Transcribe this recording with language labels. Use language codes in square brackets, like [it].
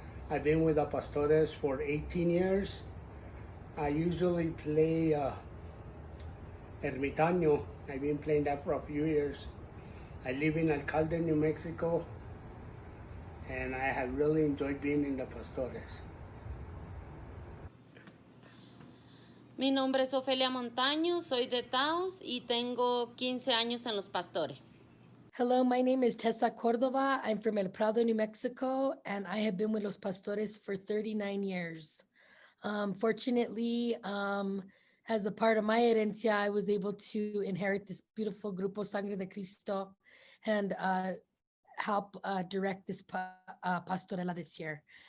[en] I've been with the Pastores for 18 years. I usually play Ermitaño. I've been playing that for a few years. I live in Alcalde, New Mexico, and I have really enjoyed being in the Pastores. [es] Mi nombre es Ofelia Montaño, soy de Taos y tengo 15 años en Los Pastores. [en] Hello, my name is Tessa Cordova. I'm from El Prado, New Mexico, and I have been with Los Pastores for 39 years. Fortunately, as a part of my herencia, I was able to inherit this beautiful Grupo Sangre de Cristo and help direct this pastorela this year.